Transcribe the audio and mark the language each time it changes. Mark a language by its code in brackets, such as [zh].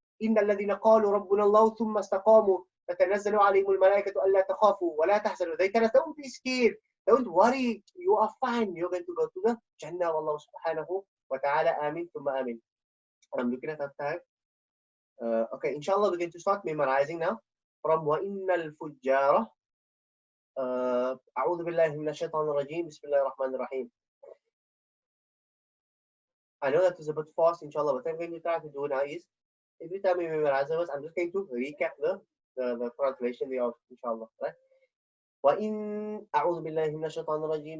[ar] إِنَّ الَّذِينَ قَالُوا رَبُّنَا اللَّهُ ثُمَّ اسْتَقَامُوا تَتَنَزَّلُ عَلَيْهِمُ الْمَلَائِكَةُ أَلَّا تَخَافُوا وَلَا تَحْزَنُوا. [en] They tell us, don't be scared. Don't worry. You are fine. You're going to go to the Jannah of Allah subhanahu wa ta'ala. Ameen thumma ameen. I'm looking at that time. Okay, inshallah, we're going to start memorizing now from [ar] وَإِنَّ الْفُجَّارَ. أعوذ بالله من الشيطان الرجيم. بسم الله الرحمن الرحيم. [en] I know that is a bit fast, inshallah, but what I'm going to try to do now is, every time we memorize a verse, I'm just going to recap the translation thereof, inshallah, right? [ar] وَإِنَّ أعوذ بالله من الشيطان الرجيم.